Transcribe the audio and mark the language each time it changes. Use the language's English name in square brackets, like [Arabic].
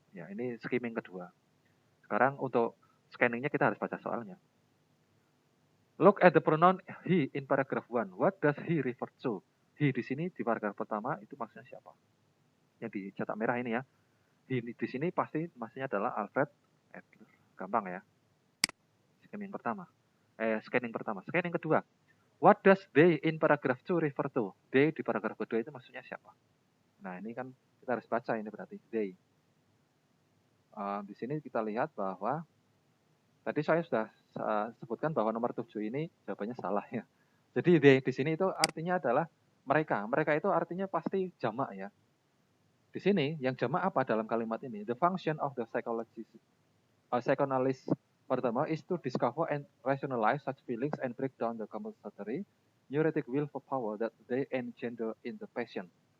[Indonesian] Ya, ini skimming kedua. Sekarang untuk scanningnya kita harus baca soalnya. [English] Look at the pronoun he in paragraph 1. What does he refer to? [Indonesian] He di sini di paragraf pertama itu maksudnya siapa? Yang dicetak merah ini ya. He di sini pasti maksudnya adalah Alfred Adler. Gampang ya. Scanning pertama. Scanning kedua. [English] What does they in paragraph 2 refer to? [Indonesian] They di paragraf kedua itu maksudnya siapa? Nah, ini kan kita harus baca ini berarti they. Di sini kita lihat bahwa tadi saya sudah sebutkan bahwa nomor 7 ini jawabannya salah ya. Jadi they di sini itu artinya adalah mereka. Mereka itu artinya pasti jamak ya. Di sini yang jamak apa dalam kalimat ini? [English] The function of the psychoanalyst pertama is to discover and rationalize such feelings and break down the compensatory neurotic will for power that they engender in the patient.